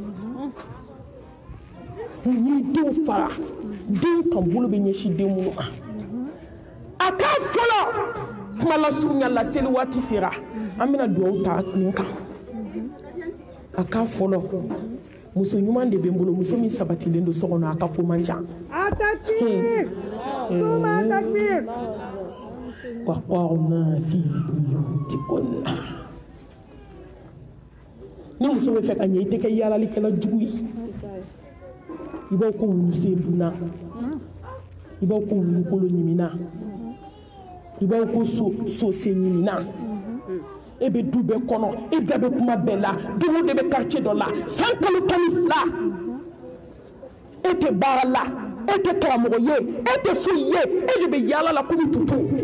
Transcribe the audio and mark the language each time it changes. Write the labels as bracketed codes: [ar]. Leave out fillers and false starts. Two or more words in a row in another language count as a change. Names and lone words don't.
[bm] mun y'i denw fara den kan bolo bɛ ɲɛsin den minnu ma a k'a fɔlɔ kuma lasurunya la seli waati sera an bɛna dugawu ta nin kan a k'a fɔlɔ muso ɲuman de bɛ n bolo muso min sabatilen don so kɔnɔ a ka ko man ca Atakbir! Tuma takbir! [ar] وقرن في بيوتكن [bm] ni muso bɛ fɛ ka ɲɛ i tɛ kɛ yaalalikɛla jugu ye i b'aw ko wulusen dunna i b'aw ko wulukolo ɲimina i b'aw ko sosen ɲimina e bɛ du bɛɛ kɔnɔ e da bɛ kuma bɛɛ la don o don bɛ quartier dɔ la san kalo 12 e tɛ baara la e tɛ karamɔgɔ ye e tɛ foyi ye e de bɛ yaala la komi tutu